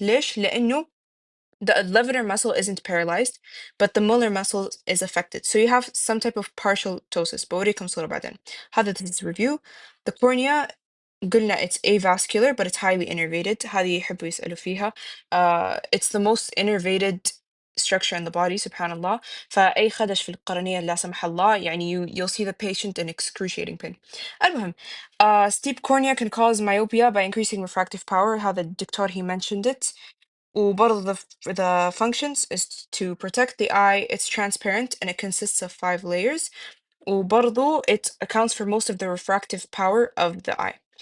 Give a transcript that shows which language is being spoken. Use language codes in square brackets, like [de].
[ar] ليش؟ لأنه [en] the levator muscle isn't paralyzed, but the molar muscle is affected. So you have some type of partial ptosis. [ar] بوريكم صورة بعدين. هذا [en] this is review. The cornea [ar] قلنا [en] it's avascular but it's highly innervated. [ar] هذه يحبوا يسألوا فيها. [en] It's the most innervated structure in the body [ar] سبحان الله. فأي خدش في القرنية لا سمح الله يعني [en] you'll see the patient in excruciating pain. [ar] المهم [en] steep cornea can cause myopia by increasing refractive power. [ar] هذا الدكتور [en] he mentioned it. [ar] وبرضه [en] the functions is to protect the eye. It's transparent and it consists of 5 layers. [ar] وبرضه [en] it accounts for most of the refractive power of the eye.